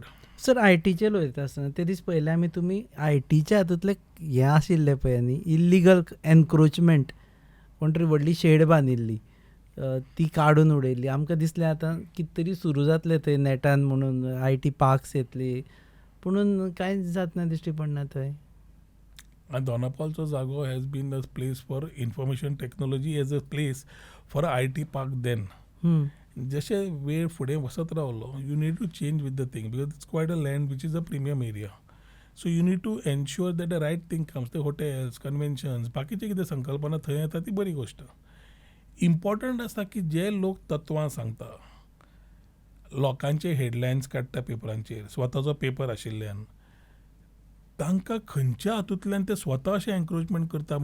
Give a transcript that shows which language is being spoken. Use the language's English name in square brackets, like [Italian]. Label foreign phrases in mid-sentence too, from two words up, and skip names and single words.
[Konkani] सर, ITचे उलयता आसतना ते दीस पयले आमी तुमी ITच्या हातूंतले हें आशिल्लें पळय न्ही, [English] illegal encroachment, [Konkani] कोण तरी व्हडली शेड बांदिल्ली ती काडून उडयल्ली. आमकां दिसलें आतां कितें तरी सुरू जातलें थंय नेटान म्हणून, [English] IT parks [Konkani] येतली, पुणून कांयच जातना दिश्टी पडना थंय. दोनापावलचो जागो [English] has been a place for information technology as a place for IT park then. [Konkani] जशें वेळ फुडें वचत रावलो [English] you need to change with the thing because it's quite a land which is a premium area. so you need to ensure that the right thing comes. [Konkani] ते हॉटेल्स, कन्वेन्शन्स, बाकीचे कितें संकल्पना थंय येता ती बरी गोश्ट. इम्पॉर्टंट आसता की जे लोक तत्वां सांगता. लोकांचे हेडलायन्स काडटा पेपरांचेर स्वताचो पेपर आशिल्ल्यान तांकां खंयच्या हातूंतल्यान ते स्वता अशें एन्क्रोचमेंट करता.